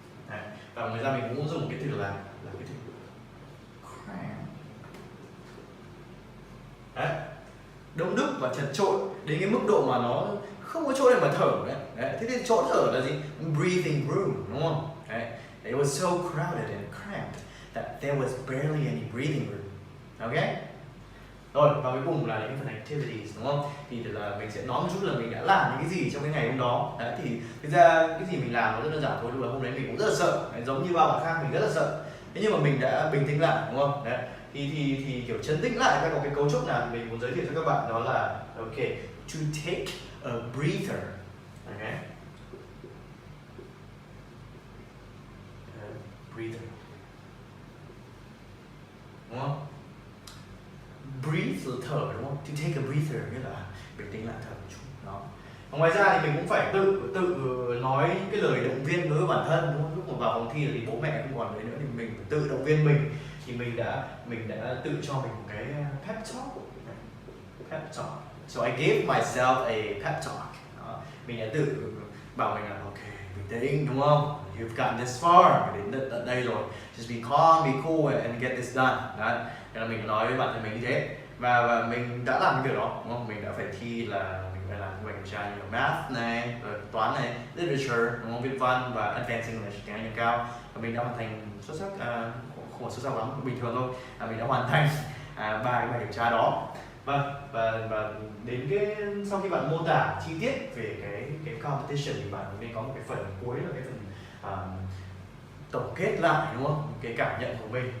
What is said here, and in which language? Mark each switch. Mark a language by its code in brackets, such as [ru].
[vi] Đấy. Và ngoài ra mình cũng dùng cái từ là cái từ cram. Đấy, đông đúc và chật chội đến cái mức độ mà nó không có chỗ để mà thở đấy. Đấy. Thế thì chỗ thở là gì? [en] Breathing room, [vi] đúng không? Đấy. [en] It was so crowded and cramped that there was barely any breathing room. Okay? [vi] Rồi, và cuối cùng là những cái phần activities, đúng không? Thì là mình sẽ nói một chút là mình đã làm những cái gì trong cái ngày hôm đó. Đấy, thì thực ra cái gì mình làm nó rất đơn giản thôi, lúc là hôm đấy mình cũng rất là sợ. Đấy, giống như bao bạn khác mình rất là sợ. Thế nhưng mà mình đã bình tĩnh lại, đúng không? Đấy, thì kiểu trấn tĩnh lại các cái cấu trúc nào thì mình muốn giới thiệu cho các bạn đó là ok, [en] to take a breather. [vi] Okay. Breather, đúng không? Breathe là thở, đúng không? [en] To take a breather [vi] nghĩa là bình tĩnh lại, thở một chút. Đó. Và ngoài ra thì mình cũng phải tự nói những cái lời động viên đối với bản thân, đúng không? Lúc mà vào phòng thi thì bố mẹ không còn đấy nữa thì mình phải tự động viên mình. Thì mình đã tự cho mình một cái pep talk. [en] Pep talk. So I gave myself a pep talk. [vi] Đó. Mình đã tự bảo mình là ok, bình tĩnh, đúng không? [en] You've gotten this far, [vi] đến tận đây rồi. [en] Just be calm, be cool and get this done. [vi] Đấy. Thế là mình nói với bản thân mình như thế. Và mình đã làm cái việc đó, đúng không? Mình đã phải thi là mình phải làm cái bài kiểm tra như là math này, rồi toán này, literature, đúng không? Viết văn và advanced English, tiếng Anh nâng cao. Và mình đã hoàn thành xuất sắc, không phải xuất sắc lắm, bình thường thôi. Mình đã hoàn thành 3 cái bài kiểm tra đó. Và đến cái sau khi bạn mô tả chi tiết về cái competition thì bạn nên có một cái phần cuối là cái phần tổng kết lại, đúng không? Cái cảm nhận của mình.